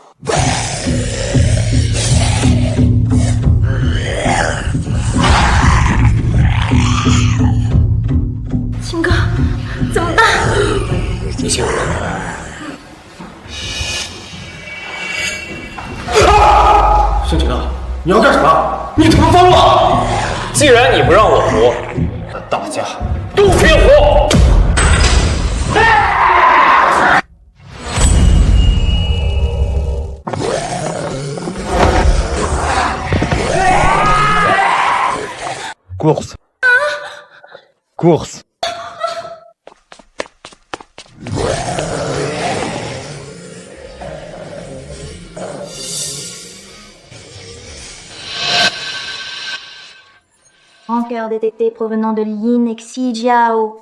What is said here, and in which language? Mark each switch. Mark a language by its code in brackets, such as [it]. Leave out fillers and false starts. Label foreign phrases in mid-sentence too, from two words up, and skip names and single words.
[zh] 秦哥，怎么办？你信我。盛情啊，你要干什么？你他妈疯了！既然你不让我活，那大家都别活！ [fr] Course. Course. Rancœur détecté provenant de Yin et Xi Jiao.